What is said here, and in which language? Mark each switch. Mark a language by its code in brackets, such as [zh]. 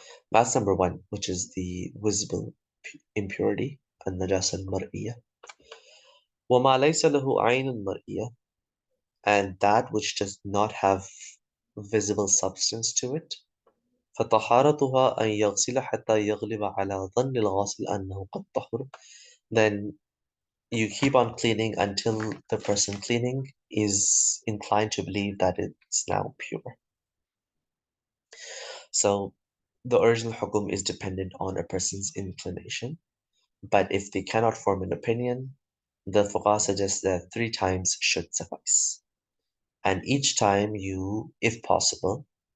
[en] That's number one, which is the visible impurity, [ar] النجاسة المرئية. وما ليس له عين مرئية, [en] and that which does not have visible substance to it. [ar] فطهارتها أن يغسل حتى يغلب على ظن الغاسل أنه قد طهر. [en] Then you keep on cleaning until the person cleaning is inclined to believe that it's now pure. So the original hukum is dependent on a person's inclination, but if they cannot form an opinion, the fuqaha suggests that 3 times should suffice. And each time you, if possible,